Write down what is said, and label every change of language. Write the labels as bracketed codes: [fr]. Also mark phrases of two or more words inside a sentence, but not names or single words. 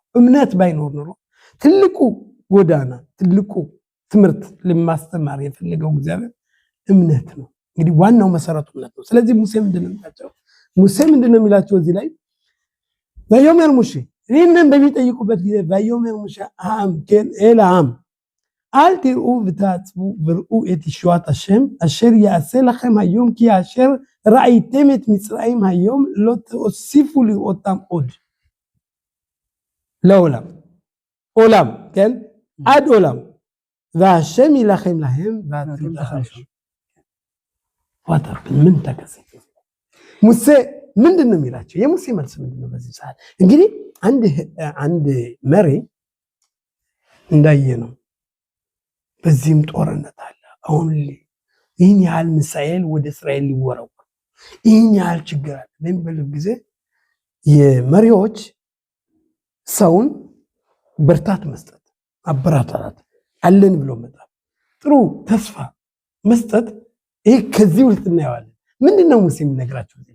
[am] እምነት ባይኖር ኖሮ ትልቁ ጎዳና ትልቁ ትምህርት ለማስተማር የፈለገው እግዚአብሔር እምነት ነው። እንግዲህ ዋናው መሰረቱ እምነት ነው። ስለዚህ ሙሴ ምንድነው የሚላቸው እዚህ ላይ በዮሜር ሙሴ ይህንን በሚጠይቁበት ጊዜ [he] ויאמר משה אל העם אל תיראו ותעצבו וראו את ישועת השם אשר יעשה לכם היום כי אשר ראיתם את מצרים היום לא תוסיפו לראותם עוד לעולם עולם, כן? עד עולם והשם ילחם להם ואתם תחרישו. [am] ምን ተከሰተ? ሙሴ ምንድነው የሚላቸው? የሙሴ መልስ ምንድነው በዚህ ሰዓት? እንግዲህ አንድ መሪ እንዳየነው በዚህም ጦርነት አለ። አሁን ይህን ያህል ሚሳኤል ወደ እስራኤል ሊወረወር ይህን ያህል ችግር አለ በሚባል ጊዜ የመሪዎች ሰውን ብርታት መስጠት፣ አበራታት፣ አለን ብሎ መጣት፣ ጥሩ ተስፋ መስጠት፣ ይሄ ከዚህ ውስጥ እናየዋለን። ምንድነው ሙሴ የሚነግራቸው?